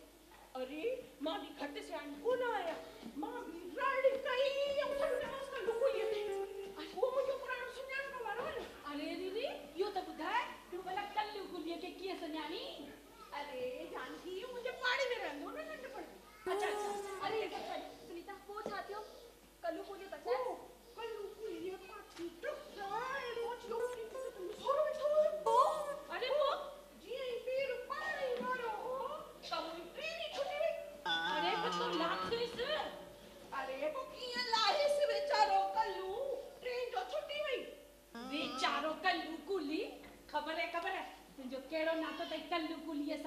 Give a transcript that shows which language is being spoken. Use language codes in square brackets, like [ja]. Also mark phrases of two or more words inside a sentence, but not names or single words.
[sd] अरे मां बि घटि सियाणी कोन आहियां मां बि रड़ कई ऐं सॼो नवाज़ लुको ई अचे उहो मुंहिंजो पुराणो सुञाणप वारो आहे न अरे दीदी इहो त ॿुधाए तूं भला कल्लू गुलीअ खे कीअं सुञाणी अरे जानकी मुंहिंजे पाड़े में रहंदो न नंढपण अच्छा अरे सुनीता पोइ छा थियो कल्लू पूॼो त छा कल्लू पूॼो पाछी टुक रोज लोग सोरो वेठो अरे पोइ जीअं ई पीर पाणी वारो त मुंहिंजी ट्रेन छुटी वई अरे तूं लाथीसि अरे पोइ कीअं लाहेसि वीचारो कल्लू ट्रेन जो छुटी वई वीचारो कल्लू कुली मुंहिंजो कहिड़ो नातो अथई कल्लू कुलीअ सां?